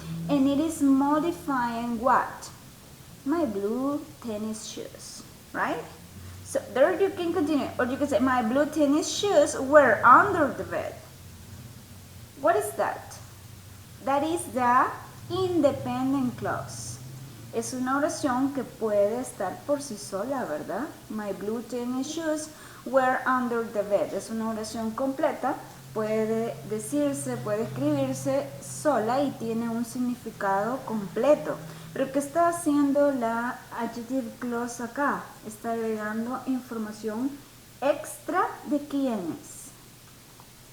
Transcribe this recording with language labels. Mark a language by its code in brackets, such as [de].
[en] And it is modifying what? My blue tennis shoes, right? So there you can continue, or you can say my blue tennis shoes were under the bed. What is that? That is the independent clause. [es] Es una oración que puede estar por sí sola, ¿verdad? [en] My blue tennis shoes were under the bed. [es] Es una oración completa, puede decirse, puede escribirse sola y tiene un significado completo. Pero ¿qué está haciendo la adjective clause acá? Está agregando información extra de quién es.